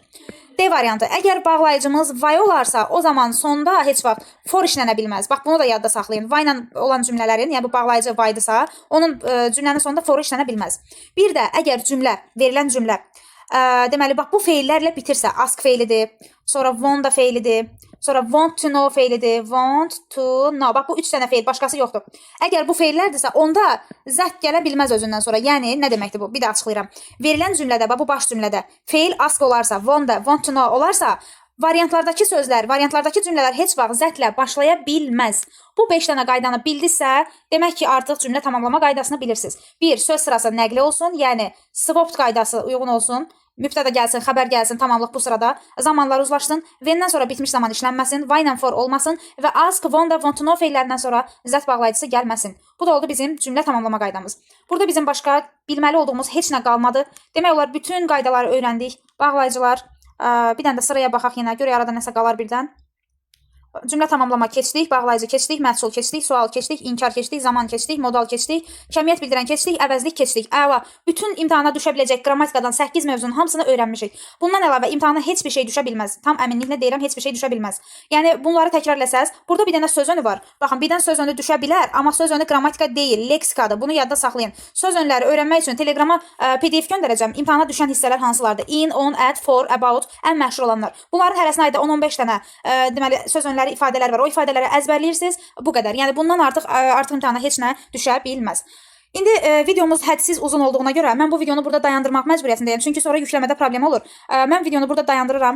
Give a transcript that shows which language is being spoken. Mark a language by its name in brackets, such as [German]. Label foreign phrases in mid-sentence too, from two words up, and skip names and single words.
[Azerbaijani] D variantı, əgər bağlayıcımız why olarsa, o zaman sonda heç vaxt for işlənə bilməz. Bax, bunu da yadda saxlayın. Why ilə olan cümlələrin, yəni bu bağlayıcı why'dırsa, onun cümlənin sonunda for işlənə bilməz. Bir də, əgər verilən cümlə deməli, bax, bu feillərlə bitirsə, ask feilidir, sonra want da feilidir, sonra [English] want to know [Azerbaijani] feilidir, [English] want to know. [Azerbaijani] Bax, bu 3 dənə feil, başqası yoxdur. Əgər bu feillərdirsə, onda zət gələ bilməz özündən sonra. Yəni, nə deməkdir bu? Bir də açıqlayıram. Verilən cümlədə, bax, bu baş cümlədə feil ask olarsa, [English] want to know [Azerbaijani] olarsa, variantlardakı sözlər, variantlardakı cümlələr heç vaxt zətlə başlaya bilməz. Bu 5 dənə qaydanı bildinizsə, demək ki, artıq cümlə tamamlama qaydasını bilirsiniz. 1. Söz sırası nəqli olsun, yəni swapped qaydası uyğun olsun. Mübtədə gəlsin, xəbər gəlsin, tamamlıq bu sırada. Zamanlar uzlaşsın, when'dən sonra bitmiş zaman işlənməsin, why ilə for olmasın və ask, [English] want to know [Azerbaijani] feillərindən sonra zət bağlayıcısı gəlməsin. Bu da oldu bizim cümlə tamamlama qaydamız. Burada bizim başqa bilməli olduğumuz heç nə qalmadı. Demək olar, bütün qaydaları öyrəndik. Bağlayıcılar, bir dənə də sıraya baxaq yenə, görə arada nəsə qalar birdən. Cümlə tamamlama keçdik, bağlayıcı keçdik, məhsul keçdik, sual keçdik, inkar keçdik, zaman keçdik, modal keçdik, kəmiyyət bildirən keçdik, əvəzlik keçdik. Əla, bütün imtahana düşə biləcək qrammatikadan 8 mövzunun hamısını öyrənmişik. Bundan əlavə imtahana heç bir şey düşə bilməz. Tam əminliklə deyirəm, heç bir şey düşə bilməz. Yəni bunları təkrarləsəz, burada bir dənə söz önü var. Baxın, bir dənə söz önü düşə bilər, amma söz önü qrammatika deyil, leksikadır. Bunu yadda saxlayın. Söz önləri öyrənmək üçün Telegrama PDF göndərəcəm. İmtahana düşən hissələr hansılardır? [English] In, on, at, for, about, [Azerbaijani] ən məşhur olanlar. Bunların hərəsinə aid 10-15 dənə deməli söz önləri ifadələr var. O ifadələri əzbərləyirsiniz. Bu qədər. Yəni bundan artıq imtahana heç nə düşə bilməz. İndi videomuz hədsiz uzun olduğuna görə mən bu videonu burada dayandırmaq məcburiyyətindəyəm. Çünki sonra yükləmədə problem olur. Mən videonu burada dayandırıram.